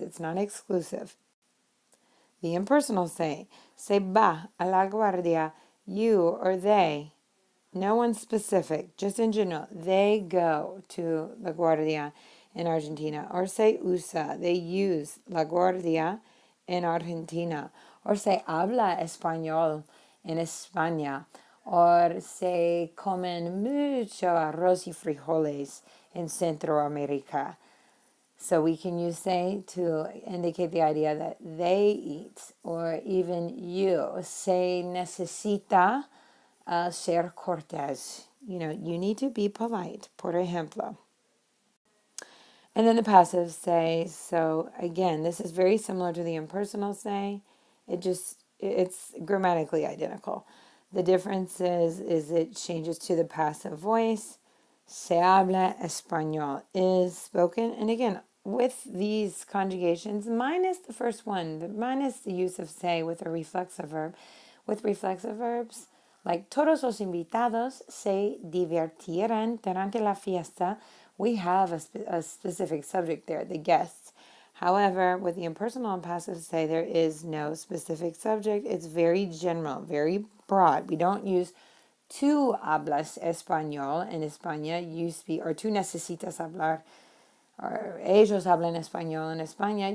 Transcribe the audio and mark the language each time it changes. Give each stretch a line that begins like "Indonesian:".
English: It's not exclusive. The impersonal say
Spanish: va a la guardia,
English: you or they. No one specific, just in general. They go to la guardia in Argentina. Or
Spanish: se usa,
English: they use la guardia in Argentina.
Spanish: Or se habla español en España. Or se comen mucho arroz y frijoles in Centroamérica.
English: So we can use say to indicate the idea that they eat, or even you.
Spanish: Se necesita ser cortés.
English: You need to be polite.
Spanish: Por ejemplo,
English: And then the passive say. So again, this is very similar to the impersonal say. It's grammatically identical. The difference is it changes to the passive voice.
Spanish: Se habla español
English: is spoken. And again, with these conjugations, minus the first one, minus the use of say with a reflexive verb. With reflexive verbs, like
Spanish: todos los invitados se divertirán durante la fiesta,
English: we have a specific subject there, the guests. However, with the impersonal and passive say, there is no specific subject. It's very general, very broad. We don't use
Spanish: tú hablas español en España,
English: you speak, or
Spanish: tú necesitas hablar,
English: or
Spanish: ellos hablan español en España.